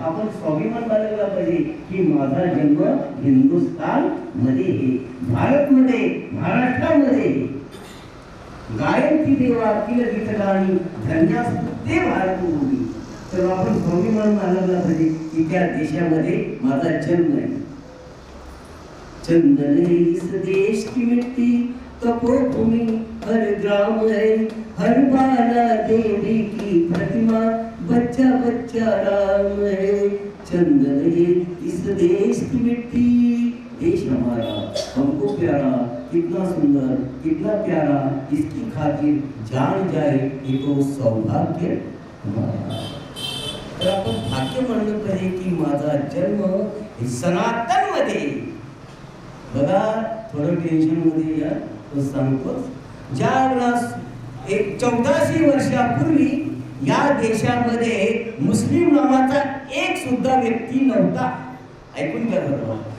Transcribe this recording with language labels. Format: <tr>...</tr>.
<mr>आपण स्वाभिमान बाळगला पाहिजे की माझा जन्म हिंदुस्थान मध्ये, भारतमध्ये, महाराष्ट्रामध्ये.</mr> <sa>गायंती देवा अखिल गीतगाणी धन्यास्तुते भारतभूमी.</sa> <mr>तर आपण स्वाभिमान बाळगला पाहिजे की त्या देशामध्ये माझा जन्म आहे.</mr> <hi>चंदन है इस देश की मिट्टी, तपोभूमि हर ग्राम है, हर बाला देवी की प्रतिमा, बच्चा बच्चा राम है. चंदन है इस देश की मिट्टी, देश हमारा हमको प्यारा, कितना सुंदर कितना प्यारा, इसकी खातिर जान जाए ये तो सौभाग्य हमारा.</hi> <mr>तर आपण भाग्य म्हणलं पाहिजे की माझा जन्म सनातन मध्ये. बघा थोडं टेन्शन मध्ये या तो सांगतो. ज्या 1400 वर्षापूर्वी या देशामध्ये मुस्लिम नावाचा एक सुद्धा व्यक्ती नव्हता. ऐकून घ्या बरोबर.</mr>